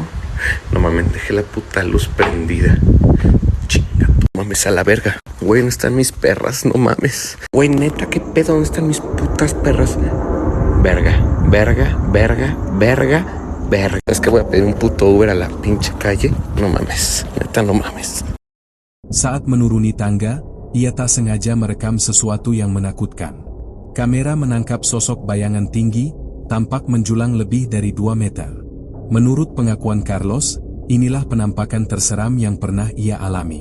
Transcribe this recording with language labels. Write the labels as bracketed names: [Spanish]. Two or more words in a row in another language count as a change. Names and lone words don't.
[Spanish] No mames, dejé la puta luz prendida. Chinga, no mames a la verga. Güey, ¿dónde están mis perras? No mames. Güey, neta, ¿qué pedo? ¿Dónde están mis putas perras? Verga. Es que voy a pedir un puto Uber a la pinche calle. No mames, neta, no mames. [Indonesian] Saat menuruni tangga, ia tak sengaja merekam sesuatu yang menakutkan. Kamera menangkap sosok bayangan tinggi, tampak menjulang lebih dari 2 meter. Menurut pengakuan Carlos, inilah penampakan terseram yang pernah ia alami.